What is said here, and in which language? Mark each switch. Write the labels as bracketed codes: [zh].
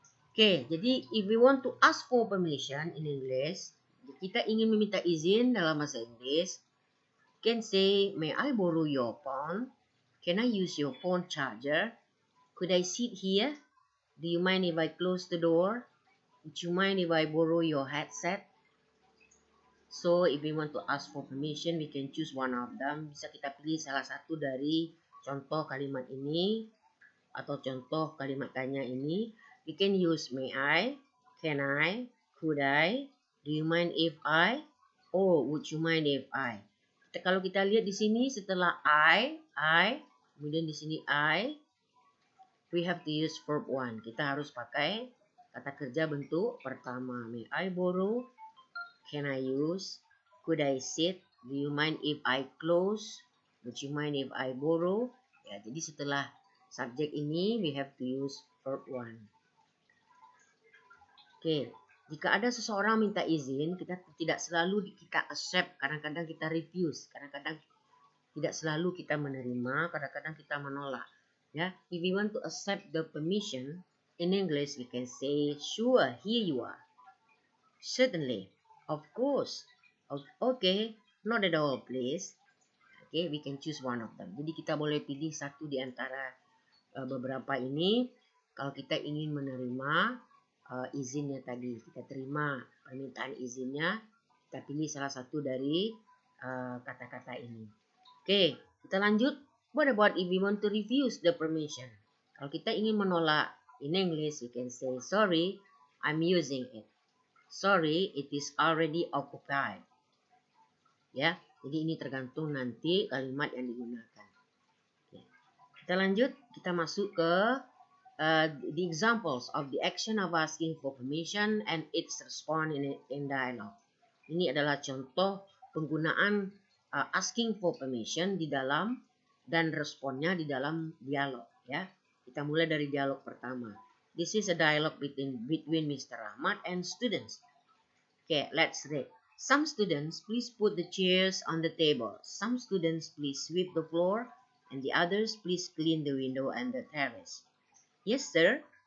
[en] Oke, jadi if we want to ask for permission in English, [id] kita ingin meminta izin dalam bahasa Inggris, [en] can say, may I borrow your phone? Can I use your phone charger? Could I sit here? Do you mind if I close the door? Would you mind if I borrow your headset? So, if we want to ask for permission, we can choose one of them. [id] Bisa kita pilih salah satu dari contoh kalimat ini atau contoh kalimat tanya ini. [en] We can use may I, can I, could I, do you mind if I, or would you mind if I. [id] Kalau kita lihat di sini setelah I, kemudian di sini I, [en] we have to use verb one. [id] Kita harus pakai kata kerja bentuk pertama. [en] May I borrow? Can I use? Could I sit? Do you mind if I close? Would you mind if I borrow? [id] Ya, jadi setelah subjek ini [en] we have to use verb one. [id] Oke, jika ada seseorang minta izin, kita tidak selalu kita accept, kadang-kadang kita refuse, kadang-kadang tidak selalu kita menerima, kadang-kadang kita menolak. [en] Ya, if we want to accept the permission, in English we can say, sure, here you are. Certainly, of course, okay, not at all, please. Okay, we can choose one of them. [id] Jadi kita boleh pilih satu di antara beberapa ini. Kalau kita ingin menerima izinnya tadi, kita terima permintaan izinnya, kita pilih salah satu dari kata-kata ini. Oke, kita lanjut. [en] What about if we want to refuse the permission? [id] Kalau kita ingin menolak, [en] in English we can say, sorry, I'm using it. Sorry, it is already occupied. [id] Ya, jadi ini tergantung nanti kalimat yang digunakan. Oke. Kita lanjut, kita masuk ke [en] the examples of the action of asking for permission and its response in dialogue. [id] Ini adalah contoh penggunaan [en] asking for permission [id] di dalam dan responnya di dalam dialog. Ya, kita mulai dari dialog pertama. [en] This is a dialogue between Mr. Ahmad and students. Okay, let's read. Some students, please put the chairs on the table. Some students, please sweep the floor, and the others, please clean the window and the terrace. Yes, sir.